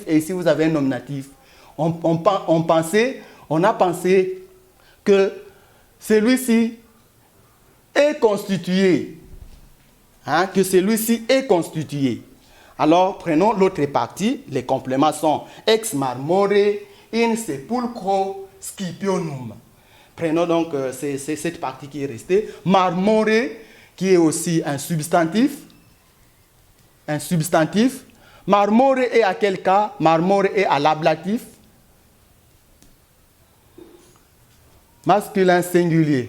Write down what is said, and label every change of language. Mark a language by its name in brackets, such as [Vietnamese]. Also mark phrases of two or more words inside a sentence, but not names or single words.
[French] Et ici, vous avez un nominatif. On a pensé que celui-ci est constitué. Que celui-ci est constitué. Alors, prenons l'autre partie. Les compléments sont [Latin] ex marmore in sepulchro scipionum. [French] Prenons donc cette partie qui est restée. Marmore, qui est aussi un substantif. Un substantif. Marmore est à quel cas? Marmore est à l'ablatif. Masculin singulier.